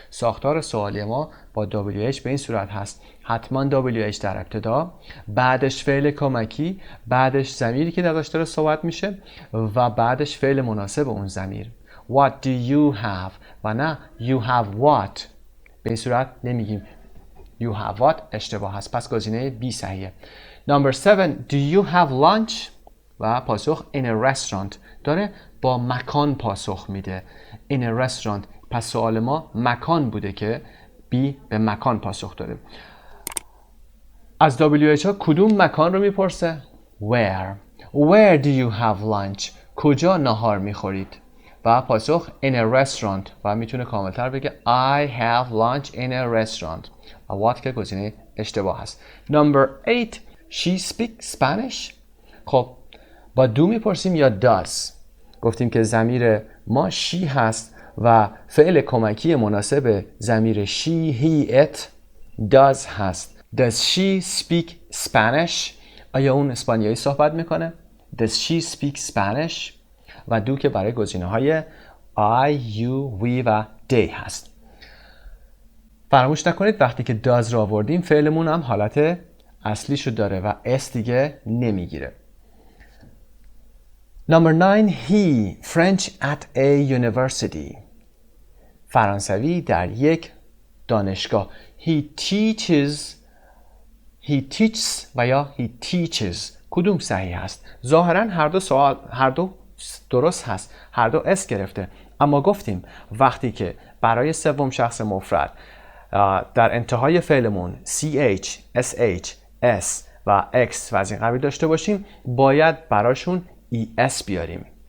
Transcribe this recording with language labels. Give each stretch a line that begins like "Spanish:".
Persian: ساختار سوالی ما با WH به این صورت هست: حتما WH در ابتدا، بعدش فعل کمکی، بعدش ضمیری که درش داره صحبت میشه و بعدش فعل مناسب اون ضمیر.
English: What do you have؟
Persian: و نه
English: you have what.
Persian: به این صورت نمیگیم
English: you have what،
Persian: اشتباه هست. پس گزینه B صحیحه.
English: Number 7 do you have lunch؟
Persian: و پاسخ
English: in a restaurant.
Persian: داره با مکان پاسخ میده.
English: in a restaurant.
Persian: پس سوال ما مکان بوده که B به مکان پاسخ داده. از WH ها کدوم مکان رو میپرسه؟
English: Where do you have lunch؟
Persian: کجا نهار میخورید؟ و پاسخ
English: in a restaurant.
Persian: و میتونه کاملتر بگه
English: I have lunch in a restaurant.
Persian: و what که گزینه اشتباه هست.
English: Number 8 she speaks Spanish.
Persian: خب با do میپرسیم یا does؟ گفتیم که ضمیر ما she هست و فعل کمکی مناسب ضمیر she, he, it does هست.
English: Does she speak Spanish؟
Persian: آیا اون اسپانیایی صحبت میکنه؟
English: Does she speak Spanish؟
Persian: و do که برای گزینه های I, you, we و they هست. فراموش نکنید وقتی که does رو آوردیم فعلمون هم حالت اصلیشو داره و s دیگه نمیگیره.
English: Number 9 he French at a university.
Persian: فرانسوی در یک دانشگاه.
English: He teaches
Persian: و یا
English: he teaches.
Persian: کدوم صحیح هست؟ ظاهرا هر دو درست هست. هر دو اس گرفته. اما گفتیم وقتی که برای سوم شخص مفرد در انتهای فعلمون ch, sh, s و x و از این قبیل داشته باشیم باید براشون es بیاریم.